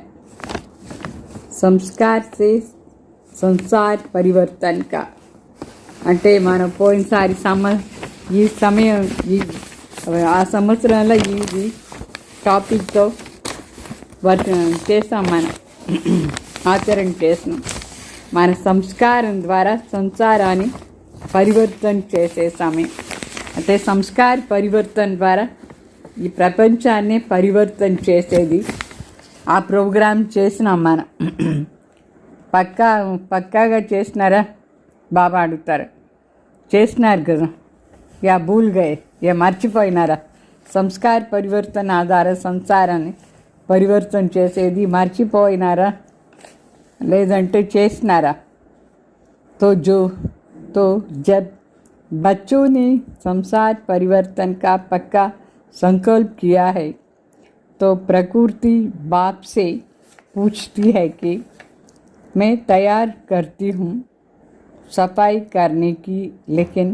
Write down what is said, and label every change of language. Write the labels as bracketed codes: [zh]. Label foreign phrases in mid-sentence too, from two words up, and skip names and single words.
[hi] संस्कार से संसार परिवर्तन का. [te] అంటే మనం పోయినసారి ఈ సమయం ఆ సంవత్సరంలో ఈ టాపిక్తో చేస్తాం, మనం ఆచరణ చేస్తున్నాం. మన సంస్కారం ద్వారా సంసారాన్ని పరివర్తన చేసే సమయం. అంటే సంస్కార పరివర్తన ద్వారా ఈ ప్రపంచాన్ని పరివర్తన చేసేది ఆ ప్రోగ్రాం చేసినాం మనం. పక్కాగా చేసినారా? బాబా అడుగుతారు. చేసినారు కదా, [hi] या भूल गये, [te] యా మర్చిపోయినారా? సంస్కార పరివర్తన ఆధార సంసారాన్ని పరివర్తన చేసేది మర్చిపోయినారా, లేదంటే చేసినారా? [hi] तो जब बच्चों ने संसार परिवर्तन का पक्का संकल्प किया है, तो प्रकृति बाप से पूछती है कि मैं तैयार करती हूँ सफाई करने की, लेकिन